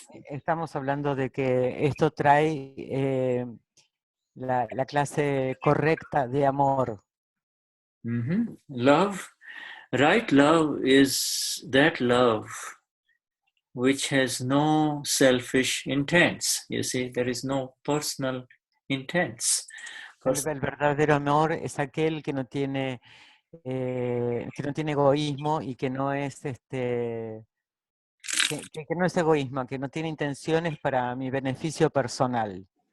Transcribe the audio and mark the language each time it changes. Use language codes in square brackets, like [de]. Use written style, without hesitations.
[es] Estamos hablando de que esto trae la clase correcta de amor. [en] Love, right love is that love which has no selfish intents. You see, there is no personal intents. [es] El verdadero amor es aquel que no tiene egoísmo y que no es que no es egoísmo, que no tiene intenciones para mi beneficio personal.